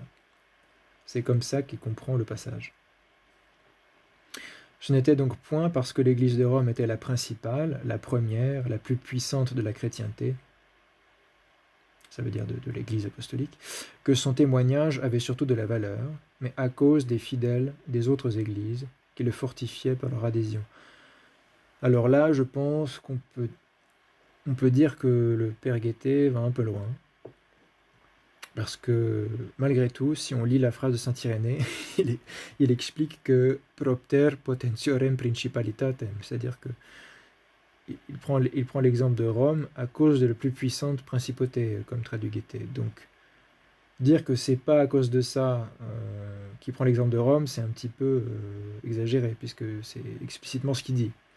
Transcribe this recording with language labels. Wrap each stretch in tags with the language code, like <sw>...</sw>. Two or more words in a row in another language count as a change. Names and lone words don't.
<fr>C'est comme ça qu'il comprend le passage. Ce n'était donc point parce que l'Église de Rome était la principale, la première, la plus puissante de la chrétienté, ça veut dire de l'Église apostolique, que son témoignage avait surtout de la valeur, mais à cause des fidèles des autres églises qui le fortifiaient par leur adhésion. Alors là, je pense qu'on peut dire que le père Guettet va un peu loin, parce que malgré tout, si on lit la phrase de saint Irénée, il explique que</fr> <la>propter potentiorem principalitatem,</la> <fr>c'est-à-dire que il prend l'exemple de Rome à cause de la plus puissante principauté, comme traduit Guettet. Donc, dire que c'est pas à cause de ça qu'il prend l'exemple de Rome, c'est un petit peu exagéré, puisque c'est explicitement ce qu'il dit.</fr>